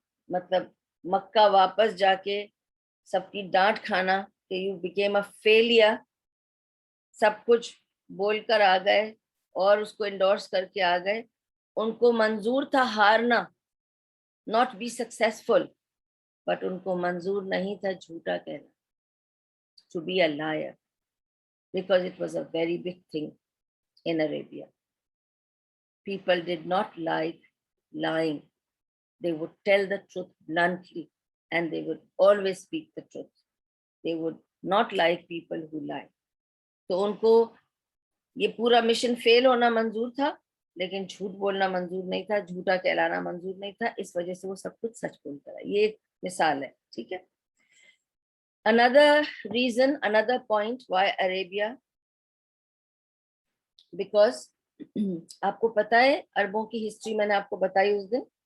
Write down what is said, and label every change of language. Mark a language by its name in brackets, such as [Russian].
[Urdu] مطلب مکہ واپس جا کے سب کی ڈانٹ کھانا کہ [English] you became a failure, [Urdu] سب کچھ بول کر آ گئے اور اس کو انڈورس کر کے آ گئے، ان کو منظور تھا ہارنا، [English] not be successful, but [Urdu] in کو منظور نہیں تھا جھوٹا کہنا، [English] To be a liar, because it was a very big thing in Arabia. People did not like lying. They would tell the truth bluntly and they would always speak the truth. They would not like people who lie. [Urdu] تو ان کو یہ پورا mission فیل ہونا منظور تھا، لیکن جھوٹ بولنا منظور نہیں تھا، جھوٹا کہلانا منظور نہیں تھا، اس وجہ سے وہ سب کچھ سچ بولتا رہا۔ یہ ایک مثال ہے، ٹھیک ہے۔ [English] Another reason, another point why Arabia, because [Urdu] آپ کو پتا ہے عربوں کی ہسٹری میں نے آپ کو بتائی اس دن،